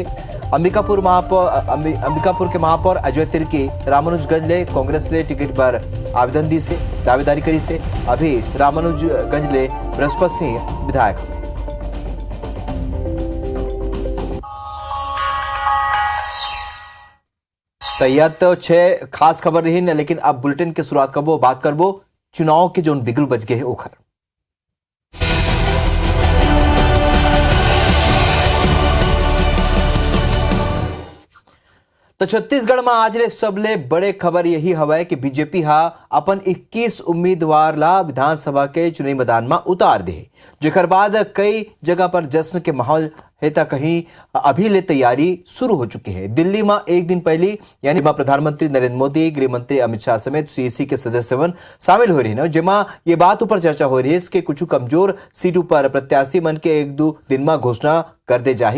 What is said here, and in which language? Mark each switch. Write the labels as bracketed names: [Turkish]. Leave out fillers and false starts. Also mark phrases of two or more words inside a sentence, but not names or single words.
[Chhattisgarhi] अंबिकापुर के महापौर अजय तिर्की रामानुजगंज ले कांग्रेस ले टिकट पर आवेदन दी से दावेदारी करी से। अभी रामानुजगंज ले बृहस्पति सिंह विधायक। तो यह तो 6 खास खबर रही न, लेकिन अब बुलेटिन के शुरुआत करबो बात करबो चुनाव के जो बिगुल बज गए हैं ओखर। तो छत्तीसगढ़ में आज ले सबले बड़े खबर यही हवा है कि बीजेपी अपन 21 उम्मीदवार ला विधानसभा के चुनावी मैदान में उतार दे। जेकर बाद कई जगह पर जश्न के माहौल है तो कहीं अभी ले तैयारी शुरू हो चुकी है। दिल्ली में एक दिन पहले यानी प्रधानमंत्री नरेंद्र मोदी, गृह मंत्री अमित शाह समेत सीईसी के सदस्य शामिल हो रही है, जेमा ये बात ऊपर चर्चा हो रही है कि कुछ कमजोर सीटों पर प्रत्याशी मन के 1-2 दिन में घोषणा कर दे जाही।